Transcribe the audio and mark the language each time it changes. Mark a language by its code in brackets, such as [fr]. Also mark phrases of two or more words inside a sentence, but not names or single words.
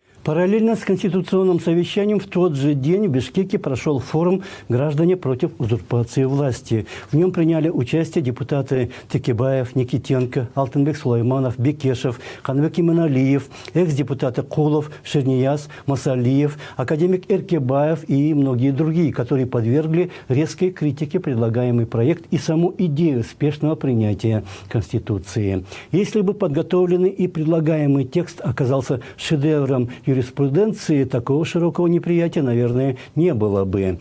[ru] Параллельно с конституционным совещанием в тот же день в Бишкеке прошел форум «Граждане против узурпации власти». В нем приняли участие депутаты Текебаев, Никитенко, Алтынбек Сулайманов, Бекешев, Ханбек Иманалиев, экс-депутаты Кулов, Шернияз, Масалиев, академик Эркебаев и многие другие, которые подвергли резкой критике предлагаемый проект и саму идею спешного принятия Конституции. Если бы подготовленный и предлагаемый текст оказался шедевром юриспруденции, такого широкого неприятия, наверное, не было бы.